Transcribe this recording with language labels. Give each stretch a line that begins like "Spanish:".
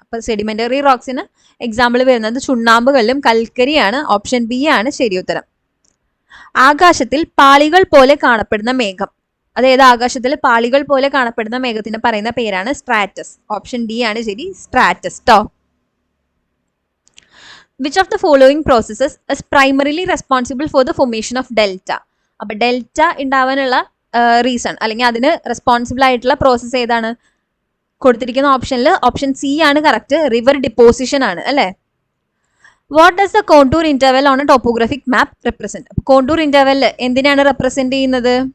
Malayalam: അപ്പൊ sedimentary റോക്സിന് example വരുന്നത് ചുണ്ണാമ്പ് കല്ലും കൽക്കരിയാണ്. ഓപ്ഷൻ ബി ആണ് ശരിയുത്തരം. ആകാശത്തിൽ പാളികൾ പോലെ കാണപ്പെടുന്ന മേഘം. അതായത് ആകാശത്തിൽ പാളികൾ പോലെ കാണപ്പെടുന്ന മേഘത്തിന് പറയുന്ന പേരാണ് സ്ട്രാറ്റസ്. ഓപ്ഷൻ ഡി ആണ് ശരി, സ്ട്രാറ്റസ് ട്ടോ.
English: Which of the following processes is primarily responsible for the formation of delta?
Malayalam: അപ്പൊ ഡെൽറ്റ ഉണ്ടാവാനുള്ള റീസൺ അല്ലെങ്കിൽ അതിന് റെസ്പോൺസിബിൾ ആയിട്ടുള്ള പ്രോസസ്സ് ഏതാണ്? കൊടുത്തിരിക്കുന്ന ഓപ്ഷനിൽ ഓപ്ഷൻ സി ആണ് കറക്റ്റ്. റിവർ ഡിപ്പോസിഷൻ ആണ് അല്ലേ?
English: What does the contour interval on a topographic map represent?
Malayalam: Contour interval എന്തിനാണ് റെപ്രസെന്റ് ചെയ്യുന്നത്?